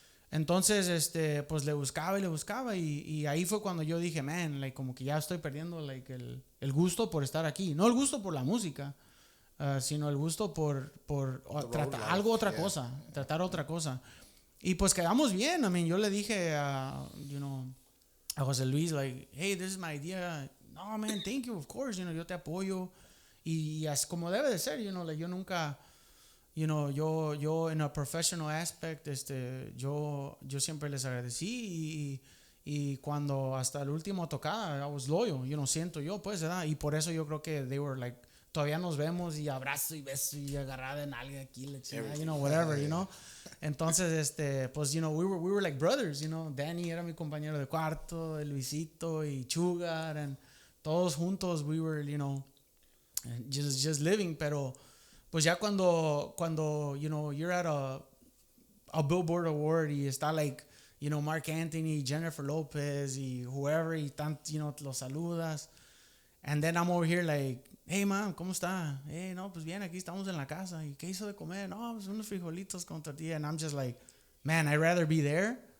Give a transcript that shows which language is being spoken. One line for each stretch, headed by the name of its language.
Spanish: Entonces, pues le buscaba y ahí fue cuando yo dije, man, like, como que ya estoy perdiendo, like, el gusto por estar aquí. No el gusto por la música, sino el gusto por tratar otra cosa. Y pues quedamos bien.
English: I mean,
Spanish: yo le dije a José Luis,
English: like, hey, this is my idea. No, man, thank you, of course,
Spanish: yo te apoyo. Y es como debe de ser, like, yo nunca... yo en
English: a professional aspect,
Spanish: yo siempre les agradecí y cuando hasta el último tocada,
English: I was loyal,
Spanish: siento yo, pues, ¿verdad? Y por eso yo creo que
English: they were like,
Spanish: todavía nos vemos y abrazo y beso y agarrada en alguien aquí, la chingada, whatever, Entonces, pues,
English: we were like brothers,
Spanish: Danny era mi compañero de cuarto, Luisito y Sugar, and todos juntos, we were, just living, pero pues ya cuando
English: you're at a Billboard Award
Spanish: y está like, Mark Anthony, Jennifer Lopez y whoever y los saludas.
English: And then I'm over here like, hey, man,
Spanish: ¿cómo está? Hey, no, pues bien, aquí estamos en la casa. ¿Y qué hizo de comer? No, pues unos frijolitos con tortilla.
English: And I'm just like, man, I'd rather be there.